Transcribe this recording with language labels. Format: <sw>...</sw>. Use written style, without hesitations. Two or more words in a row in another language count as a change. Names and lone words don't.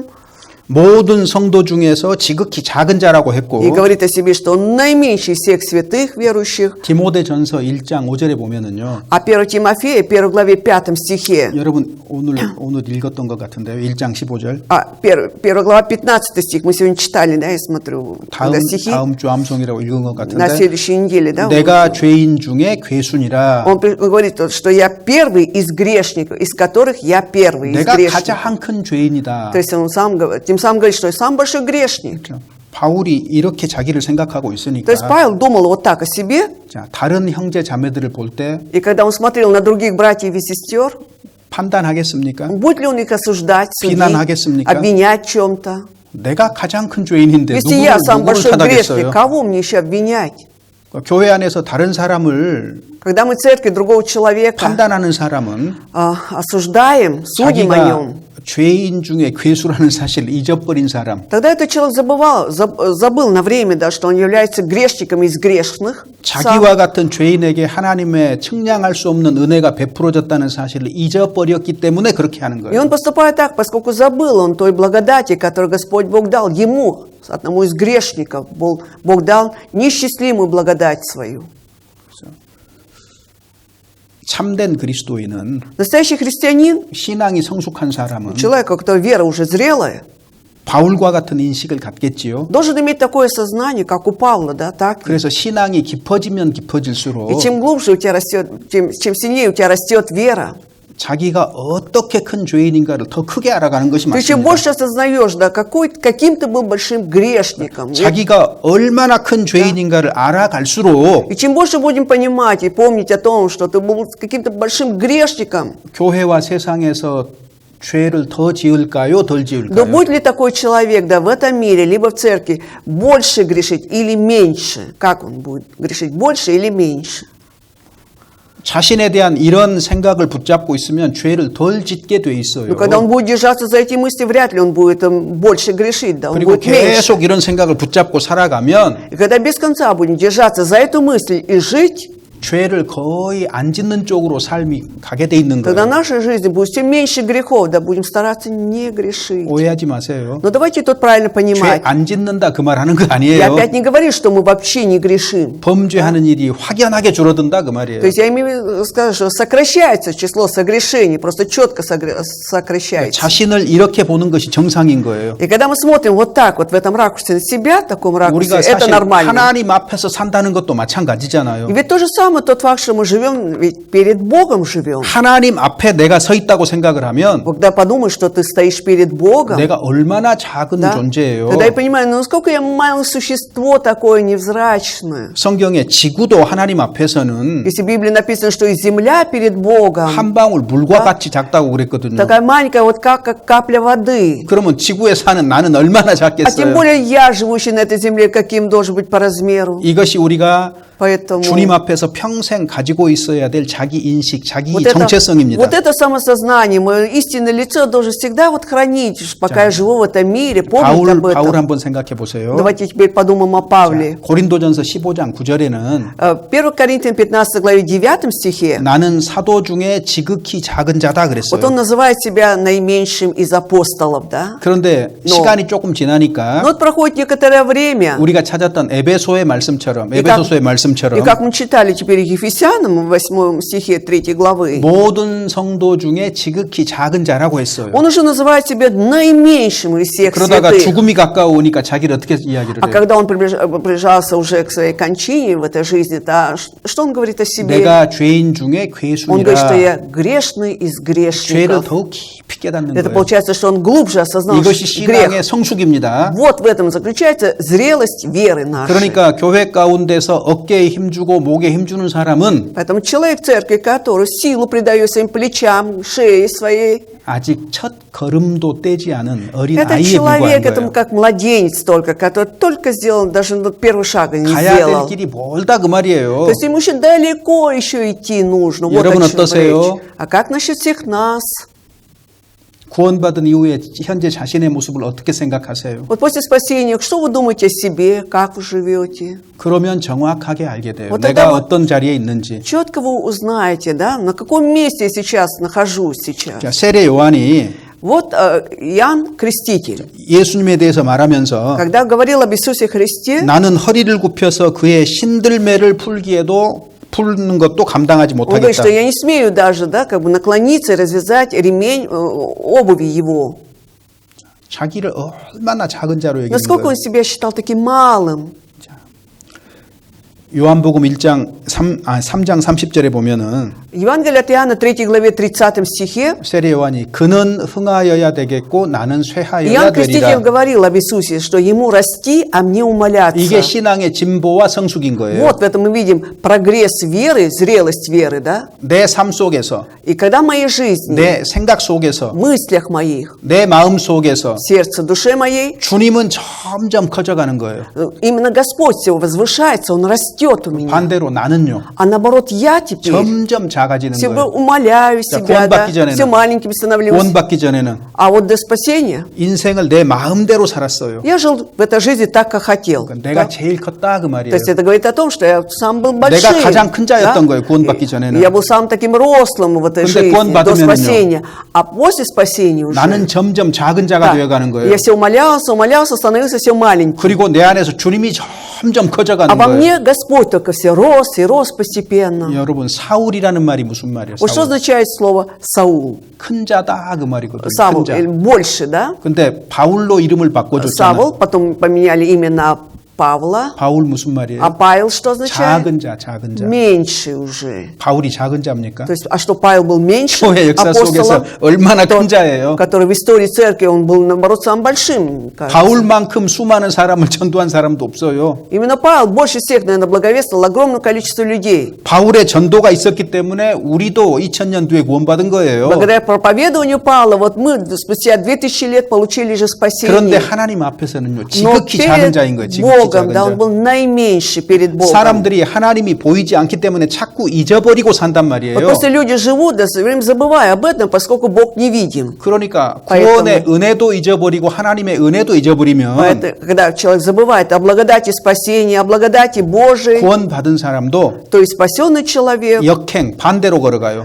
<ko>모든 성도 중에서 지극히 작은 자라고 했고</ko> <ru>и говорит о себе, что он наименьший из всех святых верующих.</ru> <ko>디모데전서 1장 5절에 보면은요.</ko> <ru>А 1 Тимофея, 1 главе 5 стихе,</ru> <ko>여러분 오늘 읽었던 것 같은데요. 1장 15절.</ko> <ru>1 глава 15 стих, мы сегодня читали, да, я смотрю, когда стихи,</ru> <ko>다음 주 암송이라고 읽은 것</ko> <ru>на</ru> <ko>같은데</ko> <ru>следующей неделе, да,</ru> <ko>내가 죄인 중에 괴순이라</ko> <ru>он говорит, что я первый из грешников, из которых я первый из</ru> <ko>내가</ko> <ru>грешников.</ru> <ko>가장 큰 죄인이다.</ko> <ru>То есть он сам говорит, тем самым говорит, что я самый большой грешник.</ru> <ko>바울이 이렇게 자기를 생각하고</ko> <ru>То</ru> <ko>있으니까</ko> <ru>есть Павел думал вот так о себе,</ru> <ko>자, 다른 형제 자매들을 볼 때</ko> <ru>и когда он смотрел на других братьев и сестер,</ru> <ko>판단하겠습니까?</ko> <ru>будет ли он их осуждать, судить,</ru> <ko>비난하겠습니까?</ko> <ru>обвинять в чем-то?</ru> <ko>내가 가장 큰 죄인인데</ko> <ru>Если я сам</ru> <ko>누구를</ko> <ru>большой</ru> <ko>탓하겠어요?</ko> <ru>грешник, кого мне еще обвинять?</ru> <ko>교회 안에서 다른 사람을</ko> <ru>Когда мы в церкви другого человека</ru> <ko>판단하는 사람은</ko> <ru>осуждаем, судим о</ru> <ko>자기가</ko> <ru>нем,</ru> <ko>죄인 중에 괴수라는 사실을 잊어버린 사람,</ko> <ru>тогда этот человек забыл на время, да, что он является грешником из грешных. сам.</ru> <ko>자기와 같은 죄인에게 하나님의 측량할 수 없는 은혜가 베풀어졌다는 사실을 잊어버렸기 때문에 그렇게 하는</ko> <ru>И</ru> <ko>거예요.</ko> <ru>он поступает так, поскольку забыл он той благодати, которую Господь Бог дал ему, одному из грешников. Бог дал неисчислимую благодать свою.</ru> <ko>참된 그리스도인은</ko> <ru>Настоящий христианин,</ru> <ko>신앙이 성숙한 사람은</ko> <ru>человек, у которого вера уже зрелая,</ru> <ko>바울과 같은 인식을 갖겠지요.</ko> <ru>должен иметь такое сознание, как у Павла, да, так?</ru> <ko>그래서 신앙이 깊어지면 깊어질수록</ko> <ru>И чем глубже у тебя растет, чем сильнее у тебя растет вера,</ru> <ko>자기가 어떻게 큰 죄인인가를 더 크게 알아가는 것이</ko> <ru>ты чем</ru> <ko>맞습니다.</ko> <ru>больше осознаешь, да, каким ты был большим грешником.</ru> <ko>자기가 얼마나 큰 죄인인가를 알아갈수록</ko> <ru>И чем больше будем понимать и помнить о том, что ты был каким-то большим грешником,</ru> <ko>교회와 세상에서 죄를 더 지을까요, 덜</ko> <ru>но</ru> <ko>지을까요?</ko> <ru>будет ли такой человек, да, в этом мире, либо в церкви, больше грешить или меньше? Как он будет грешить, больше или меньше?</ru> <ko>자신에 대한 이런 생각을 붙잡고 있으면 죄를 덜 짓게 돼 있어요.</ko> <ru>Но когда он будет держаться за эти мысли, вряд ли он будет больше грешить, да, он</ru> <ko>그리고</ko> <ru>будет меньше.</ru> <ko>계속 이런 생각을 붙잡고 살아가면</ko> <ru>И когда без конца будем держаться за эту мысль и жить,</ru> <ko>죄를 거의 안 짓는 쪽으로 삶이 가게 돼 있는</ko> <ru>тогда в</ru> <ko>거예요.</ko> <ru>нашей жизни будет все меньше грехов, да, будем стараться не грешить.</ru> <ko>오해하지 마세요.</ko> <ru>Но давайте тут правильно</ru> <ko>죄</ko> <ru>понимать.</ru> <ko>안 짓는다 그 말 하는 거</ko> <ru>Я</ru> <ko>아니에요.</ko> <ru>опять не говорю, что мы вообще не грешим.</ru> <ko>범죄하는 일이 확연하게 줄어든다 그 말이에요.</ko> <ru>То есть я имею в виду сказать, что сокращается число согрешений, просто четко сокращается.</ru> <ko>자신을 이렇게 보는 것이 정상인 거예요.</ko> <ru>И когда мы смотрим вот так, вот в этом ракурсе на себя, в таком ракурсе,</ru> <ko>우리가</ko> <ru>это</ru> <ko>사실</ko> <ru>нормально.</ru> <ko>하나님 앞에서 산다는 것도 마찬가지잖아요.</ko> <ru>И ведь то же самое самый тот факт, что мы живем, ведь перед Богом живем.</ru> <ko>하나님 앞에 내가 서 있다고 생각을 하면</ko> <ru>Когда подумаешь, что ты стоишь перед Богом,</ru> <ko>내가 얼마나 작은</ko> <ru>да,</ru> <ko>존재예요.</ko> <ru>тогда я понимаю, ну насколько я маленькое существо такое невзрачное.</ru> <ko>성경에 지구도 하나님 앞에서는</ko> <ru>Если в Библии написано, что и земля перед Богом,</ru> <ko>한 방울 물과 같이 작다고 그랬거든요.</ko> <ru>такая маленькая, вот как капля воды.</ru> <ko>그러면 지구에 사는 나는 얼마나</ko> <ru>А тем</ru> <ko>작겠어요?</ko> <ru>более я, живущий на этой земле, каким должен быть по размеру.</ru> <ko>이것이 우리가</ko> <ru>Поэтому</ru> <ko>주님 앞에서 평생 가지고 있어야 될 자기 인식, 자기</ko> <ru>вот</ru> <ko>정체성입니다.</ko> <ru>это самосознание, мое истинное лицо должен всегда вот хранить, пока я живу в этом мире, помнить об</ru> <ko>바울</ko> <ru>этом.</ru> <ko>한번 생각해 보세요.</ko> <ru>Давайте теперь подумаем о Павле.</ru> <ko>고린도전서 15장 9절에는</ko> <ru>1 Коринфянам 15 главе 9 стихе,</ru> <ko>나는 사도 중에 지극히 작은 자다</ko> <ru>вот</ru> <ko>그랬어요.</ko> <ru>он называет себя наименьшим из апостолов, да?</ru> <ko>그런데 시간이 조금 지나니까</ko> <ru>Но вот проходит некоторое время,</ru> <ko>우리가 찾았던 에베소의 말씀처럼 에베소서의 말씀처럼</ko> <ru>и как мы читали теперь Ефесянам в 8 стихе 3 главы,</ru> <ko>모든 성도 중에 지극히 작은 자라고 했어요.</ko> <ru>он уже называет себя наименьшим из всех</ru> <ko>그러다가</ko> <ru>святых.</ru> <ko>죽음이 가까우니까 자기를 어떻게 이야기를</ko> <ru>А</ru> <ko>해요?</ko> <ru>когда он приближался уже к своей кончине в этой жизни, то что он говорит о себе?</ru> <ko>내가 죄인 중에</ko> <ru>Он говорит, что</ru> <ko>괴순이라</ko> <ru>я грешный из</ru> <ko>죄를</ko> <ru>грешников.</ru> <ko>더 깊이 깨닫는</ko> <ru>Это</ru> <ko>거예요.</ko> <ru>получается, что он глубже осознал</ru> <ko>이것이</ko> <ru>грех.</ru> <ko>신앙의 성숙입니다.</ko> <ru>Вот в этом заключается зрелость веры нашей.</ru> <ko>그러니까 교회 가운데서 어깨에 힘주고 목에 힘주는 사람은</ko> <ru>Поэтому человек в церкви, который силу придает своим плечам, шее своей,</ru> <ko>아직 첫 걸음도 떼지 않은 어린</ko> <ru>это</ru> <ko>아이에</ko> <ru>человек,</ru> <ko>불과한</ko> <ru>этому</ru> <ko>거예요.</ko> <ru>как младенец только, который только сделал, даже первого шага не</ru> <ko>가야 될</ko> <ru>сделал.</ru> <ko>길이 멀다 그 말이에요.</ko> <ru>То есть ему еще далеко еще идти нужно. Вот</ru> <ko>여러분</ko> <ru>о чем</ru> <ko>어떠세요?</ko> <ru>речь. А как насчет всех нас?</ru> <ko>구원받은 이후에 현재 자신의 모습을 어떻게 생각하세요?</ko> <ru>Вот после спасения, что вы думаете о себе, как вы живете?</ru> <ko>그러면 정확하게 알게 돼요.</ko> <ru>Вот</ru> <ko>내가</ko> <ru>тогда вот-</ru> <ko>어떤 자리에 있는지.</ko> <ru>Четко вы узнаете, да, на каком месте я сейчас нахожусь сейчас.</ru> <ko>자, 세례 요한이</ko> <ru>Вот Иоанн Креститель,</ru> <ko>예수님에 대해서 말하면서</ko> <ru>когда говорил об Иисусе Христе,</ru> <ko>나는 허리를 굽혀서 그의 신들매를 풀는 것도 감당하지</ko> <ru>он говорит,</ru> <ko>못하겠다.</ko> <ru>что я не смею даже, да, как бы наклониться и развязать ремень обуви его.</ru> <ko>자기를 얼마나 작은 자로 여기는</ko> <ru>Насколько</ru> <ko>거예요.</ko> <ru>он себя считал таким малым.</ru> <ko>요한복음 3장 30절에 보면은</ko> <ru>Евангелие от Иоанна, 3 главе 30 стихе,</ru> <ko>세례 요한이 그는 흥하여야 되겠고 나는 쇠하여야</ko> <ru>Иоанн Креститель</ru> <ko>되리라.</ko> <ru>говорил об Иисусе, что ему расти, а мне умоляться.</ru> <ko>이게 신앙의 진보와 성숙인 거예요.</ko> <ru>Вот в этом мы видим прогресс веры, зрелость веры, да?</ru> <ko>내 삶 속에서,</ko> <ru>И когда в моей жизни,</ru> <ko>내 생각 속에서,</ko> <ru>в мыслях моих,</ru> <ko>내 마음 속에서</ko> <ru>в сердце, душе моей,</ru> <ko>주님은 점점 커져가는 거예요.</ko> <ru>именно Господь все возвышается, Он растет у меня.</ru> <ko>반대로 나는요.</ko> <ru>А наоборот, я теперь</ru> <ko>점점 작아지는</ko> <ru>все</ru> <ko>거예요.</ko> <ru>умоляю</ru> <ko>자,</ko> <ru>себя, да?</ru> <ko>구원받기 전에는,</ko> <ru>все маленьким становлюсь.</ru> <ko>구원받기 전에는</ko> <ru>А вот до спасения</ru> <ko>인생을 내 마음대로 살았어요.</ko> <ru>я жил в этой жизни так, как хотел.</ru> <ko>내가</ko> <ru>да?</ru> <ko>제일 컸다 그</ko> <ru>То</ru> <ko>말이에요.</ko> <ru>есть это говорит о том, что я сам был большим.</ru> <ko>내가 가장 큰 자였던 거예요, 구원받기</ko> <ru>И</ru> <ko>전에는.</ko> <ru>я был самым таким рослым в этой</ru> <ko>근데</ko> <ru>жизни, до</ru> <ko>구원받으면은요.</ko> <ru>спасения. А после спасения уже</ru> <ko>나는 점점 작은 자가</ko> <ru>да,</ru> <ko>되어가는 거예요.</ko> <ru>я все умолялся, становился все маленьким.</ru> <ko>그리고 내 안에서 주님이 점점</ko> <ru>А</ru> <ko>커져가는</ko> <ru>во</ru> <ko>거예요.</ko> <ru>мне Господь только все рос и рос постепенно.</ru> <ko>여러분 사울이라는 말이 무슨 말이에요?</ko> <ru>Вот что</ru> <ko>사울.</ko> <ru>означает слово Саул?</ru> <ko>큰 자다 그 말이거든요.</ko> <ru>Саул,</ru> <ko>큰 자.</ko> <ru>или больше, да?</ru> <ko>근데 바울로 이름을 바꿔줬잖아.</ko> <ru>Савол, потом поменяли имя на Павла.</ru> <ko>바울 무슨 말이에요?</ko> <ru>А Павел что означает?</ru> <ko>작은 자, 작은 자.</ko> <ru>Меньше уже.</ru> <ko>바울이 작은 자입니까?</ko> <ru>То есть, а что Павел был меньше</ru> <ko>교회 역사 속에서</ko> <ru>апостолов,</ru> <ko>얼마나 큰 자예요?</ko> <ru>который в истории церкви, он был, наоборот, самым большим. кажется.</ru> <ko>바울만큼 수많은 사람을 전도한 사람도 없어요.</ko> <ru>Именно Павел больше всех, наверное, благовествовал огромное количество людей.</ru> <ko>바울의 전도가 있었기 때문에 우리도 2000년 뒤에 구원받은 거예요.</ko> <ru>Благодаря проповедованию Павла, вот мы спустя 2000 лет получили же</ru> <ko>그런데</ko> <ru>спасение.</ru> <ko>하나님 앞에서는요,</ko> <ru>Но</ru> <ko>지극히 작은</ko> <ru>перед</ru> <ko>자인 거예요. 지극히</ko> <ru>Богом,</ru> <ko>작은</ko> <ru>да, он</ru> <ko>자.</ko> <ru>был наименьший перед Богом.</ru> <ko>사람들이 하나님이 보이지 않기 때문에 자꾸 잊어버리고 산단</ko> <ru>Вот</ru> <ko>말이에요.</ko> <ru>просто люди живут, да, все время забывая об этом, поскольку Бог невидим.</ru> <ko>그러니까</ko> <ru>поэтому-</ru> <ko>구원의 은혜도 잊어버리고 하나님의 은혜도 잊어버리면</ko> <ru>Поэтому, когда человек забывает о благодати спасения, о благодати Божией,</ru> <ko>구원받은 사람도</ko> <ru>то есть спасенный человек,</ru> <ko>역행 반대로 걸어가요.</ko>